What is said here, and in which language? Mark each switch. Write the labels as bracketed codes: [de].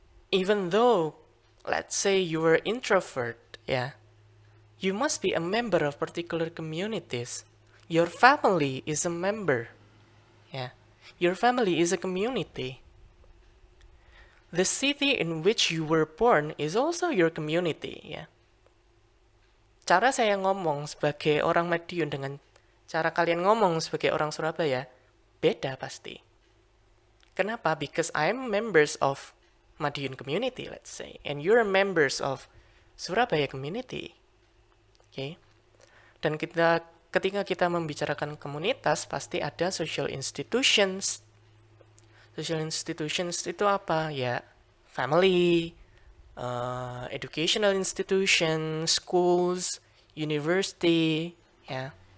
[en] Even though, let's say you were introvert, ya, you must be a member of particular communities. Your family is a member, ya. Your family is a community. The city in which you were born is also your community, ya. [id] Cara saya ngomong sebagai orang Madiun dengan cara kalian ngomong sebagai orang Surabaya beda pasti. Kenapa? [en] Because I'm members of Madiun community, let's say, and you're members of Surabaya community. Oke. [id] Dan ketika kita membicarakan komunitas, pasti ada social institutions. [en] Social institutions [id] itu apa? Ya, [en] family, educational institutions, schools, university, ya.